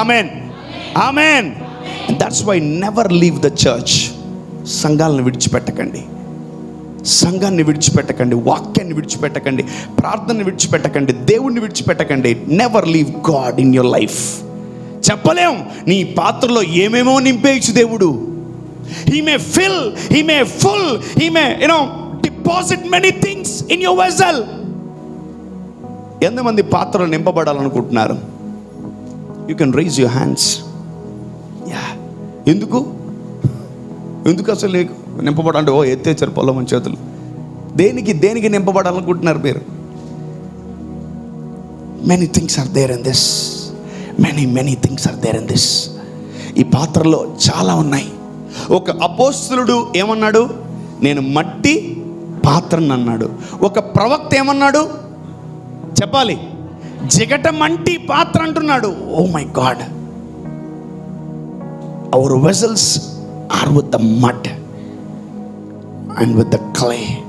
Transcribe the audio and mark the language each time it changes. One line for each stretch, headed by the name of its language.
English: ఆమేన్, ఆమేన్. That's why never leave the church.
Telugu: సంఘాలను విడిచిపెట్టకండి, సంఘాన్ని విడిచిపెట్టకండి, వాక్యాన్ని విడిచిపెట్టకండి, ప్రార్థనని విడిచిపెట్టకండి, దేవుణ్ణి విడిచిపెట్టకండి.
English: Never leave God in your life.
Telugu: చెప్పలేం నీ పాత్రలో ఏమేమో నింపేయచ్చు దేవుడు.
English: He may fill, he may full, he may deposit many things in your vessel.
Telugu: ఎంతమంది పాత్రలు నింపబడాలనుకుంటున్నారు?
English: You can raise your hands. Yeah.
Telugu: ఎందుకు అసలు నీకు నింపబడాలంటే ఎత్తేచ్చారు పొలం చేతులు. దేనికి నింపబడాలనుకుంటున్నారు మీరు?
English: Many things are there in this. Many things are there in this.
Telugu: ఈ పాత్రలో చాలా ఉన్నాయి. ఒక అపోస్తలుడు ఏమన్నాడు? నేను మట్టి పాత్రను అన్నాడు. ఒక ప్రవక్త ఏమన్నాడు చెప్పాలి? జిగటమంటి పాత్ర అంటున్నాడు.
English: Oh my God, our vessels are with the mud and with the clay.